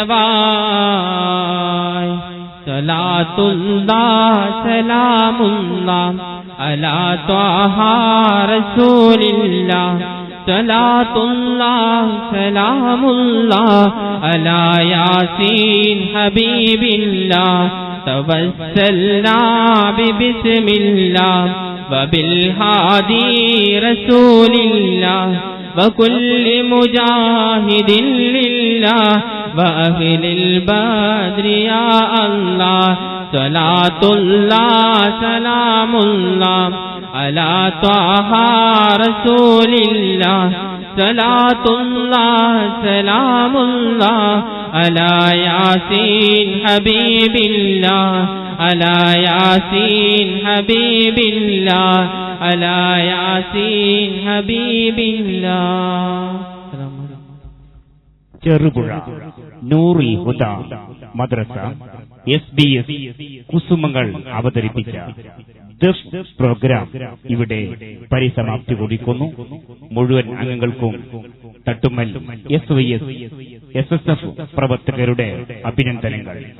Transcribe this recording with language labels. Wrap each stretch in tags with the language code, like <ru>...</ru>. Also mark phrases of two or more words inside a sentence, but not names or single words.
<ar>നിറവായി صلاة الله سلام الله على طه رسول الله صلاة الله سلام الله على ياسين حبيب الله توسلنا بسم الله وبالهادي رسول الله وكل مجاهد لله وأهل البدر يا الله صلاة الله سلام الله على طه رسول الله صلاة الله سلام الله على ياسين حبيب الله على ياسين حبيب الله على ياسين حبيب الله</ar> <ml>ചെറുപുഴ നൂറുൽ ഹുദ മദ്രസ SBS കുസുമങ്ങൾ അവതരിപ്പിച്ച ദഫ് പ്രോഗ്രാം ഇവിടെ പരിസമാപ്തി കുറിക്കുന്നു. മുഴുവൻ അംഗങ്ങൾക്കും തട്ടുമ്മൽ SYS SSF പ്രവർത്തകരുടെ അഭിനന്ദനങ്ങൾ.</ml>